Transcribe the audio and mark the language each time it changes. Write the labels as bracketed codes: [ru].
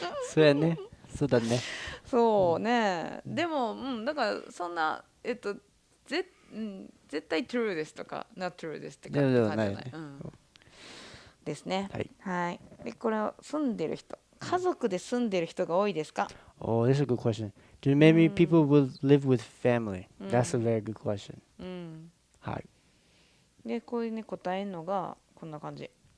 [ja] そうやね。そうだね。そうね。でもだからそんな絶対 [en] true [ja] ですとか [en] not true [ja] ですって感じじゃない。ですね。はい。でこれを住んでる人、家族で住んでる人が多いですか [en] ？Oh, this is a good question. Do maybe people will live with family? That's a very good question. [ja] はい。でこういうね答えるのがこんな感じ。